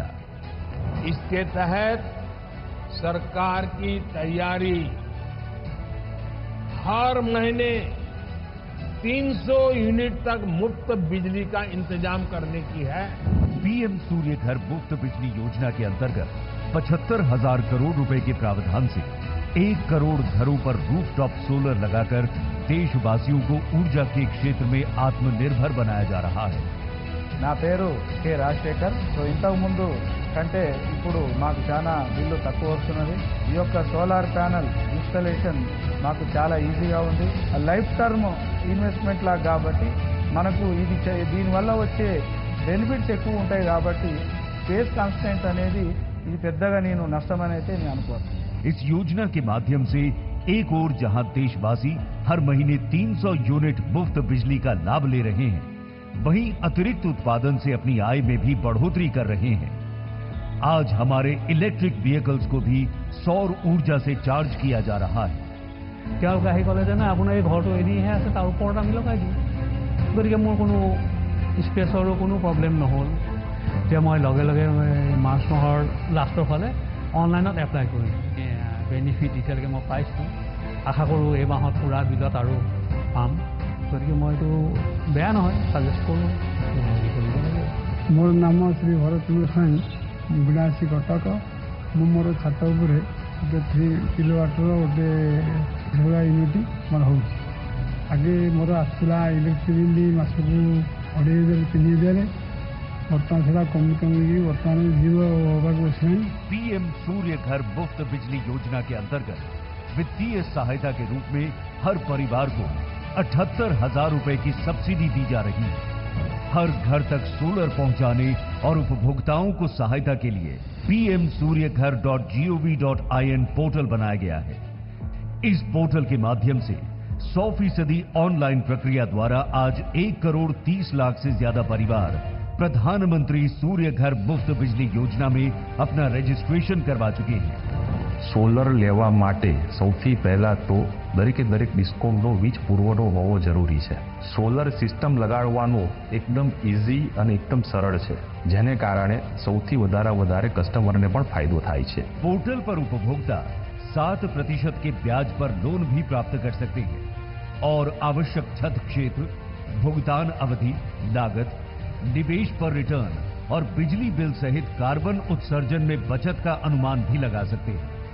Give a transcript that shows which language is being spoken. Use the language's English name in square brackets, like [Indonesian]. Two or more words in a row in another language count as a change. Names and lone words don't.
[Hindi] इसके तहत सरकार की तैयारी हर महीने 300 यूनिट तक मुफ्त बिजली का इंतजाम करने की है। पीएम सूर्य घर मुफ्त बिजली योजना के अंतर्गत 75,000 करोड़ रुपए के प्रावधान से 1 करोड़ घरों पर [English] rooftop solar [Hindi] लगाकर देशवासियों को ऊर्जा के क्षेत्र में आत्मनिर्भर बनाया जा रहा है। [Telugu] నా పేరు కె రాజశేఖర్. ఇంతకు ముందు కంటే ఇప్పుడు మాకు చాలా బిల్లు తక్కువ వస్తున్నది. ఈ యొక్క [English] solar panel installation [Telugu] మాకు చాలా ఈజీగా ఉంది. [English] life term investment [Telugu] లాగా కాబట్టి మనకు ఇది దీనివల్ల వచ్చే బెనిఫిట్స్ ఎక్కువ ఉంటాయి కాబట్టి [English] space constant [Telugu] అనేది ఇది పెద్దగా నేను నష్టమని అయితే నేను అనుకోను. [Hindi] इस योजना के माध्यम से एक ओर जहां देशवासी हर महीने 300 यूनिट मुफ्त बिजली का लाभ ले रहे हैं, वहीं अतिरिक्त उत्पादन से अपनी आय में भी बढ़ोतरी कर रहे हैं। आज हमारे [English] electric vehicles [Hindi] को भी सौर ऊर्जा से चार्ज किया जा रहा है। [Assamese] তেওঁলোকে আহি ক'লে যে না আপোনাৰ এই ঘৰটো এদিহে আছে, তাৰ ওপৰত আমি লগাই দিওঁ। গতিকে মোৰ কোনো স্পেচৰো কোনো প্ৰব্লেম নহ'ল। এতিয়া মই লগে লগে মাৰ্চ মাহৰ লাষ্টৰ ফালে অনলাইনত এপ্লাই কৰিম। বেনিফিট এতিয়ালৈকে মই পাইছোঁ। আশা কৰোঁ এই মাহত পুৰা বিলত আৰু পাম। গতিকে মই এইটো বেয়া নহয়, ছাজেষ্ট কৰোঁ কৰিব লাগে। [Odia] ମୋର ନାମ ଶ୍ରୀ ଭରତଚନ୍ଦ୍ର ସ୍ୱାଇଁ, ବିଳାସୀ କଟକ। ମୁଁ ମୋର ଛାତ ଉପରେ ଗୋଟେ 3 କିଲୋୱାଟ୍ର ଗୋଟେ [English] solar unit [Odia] ମୋର ହେଉଛି। ଆଗେ ମୋର ଆସୁଥିଲା [English] electric bill [Odia] ମାସକୁ 2,500-3,000, ବର୍ତ୍ତମାନ ସେଟା କମି କମିକି ବର୍ତ୍ତମାନ 0 ହେବାକୁ ବସିଲାଣି। [Hindi] पीएम सूर्य घर मुफ्त बिजली योजना के अंतर्गत वित्तीय सहायता के रूप में हर परिवार को 78,000 रुपए की सब्सिडी दी जा रही है। हर घर तक सोलर पहुंचाने और उपभोक्ताओं को सहायता के लिए pmsuryaghar.gov.in पोर्टल बनाया गया है। इस पोर्टल के माध्यम से 100% ऑनलाइन प्रक्रिया द्वारा आज 1,30,00,000 से ज्यादा परिवार प्रधानमंत्री सूर्य घर मुफ्त बिजली योजना में अपना रजिस्ट्रेशन करवा चुके हैं। [Gujarati] સોલર લેવા માટે સૌથી પહેલાં તો દરેકે દરેક ડિસ્કોમનો વીજ પુરવઠો હોવો જરૂરી છે. સોલર સિસ્ટમ લગાડવાનું એકદમ ઇઝી અને એકદમ સરળ છે, જેને કારણે સૌથી વધારે કસ્ટમરને પણ ફાયદો થાય છે. [Hindi] पोर्टल पर उपभोक्ता 7% के ब्याज पर लोन भी प्राप्त कर सकते हैं और आवश्यक छत क्षेत्र, भुगतान अवधि, लागत, निवेश पर रिटर्न और बिजली बिल सहित कार्बन उत्सर्जन में बचत का अनुमान भी लगा सकते हैं।